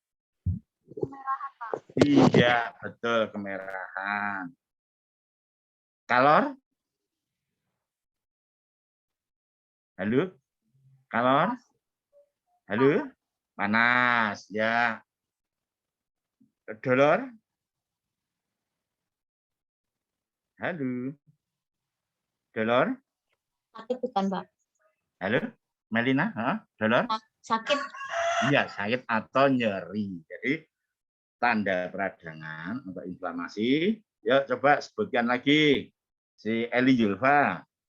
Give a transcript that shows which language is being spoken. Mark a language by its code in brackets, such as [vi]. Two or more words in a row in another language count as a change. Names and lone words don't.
[id] Iya, betul, kemerahan. Kalor? Halo? Kalor? Halo? Panas, ya. Dolor? Halo? Dolor? Sakit bukan, Pak? Halo? Melina? Dolor? Sakit. Iya, sakit atau nyeri. Jadi, tanda peradangan atau inflamasi. Yuk, coba sebutkan lagi. Si Eli Julfa.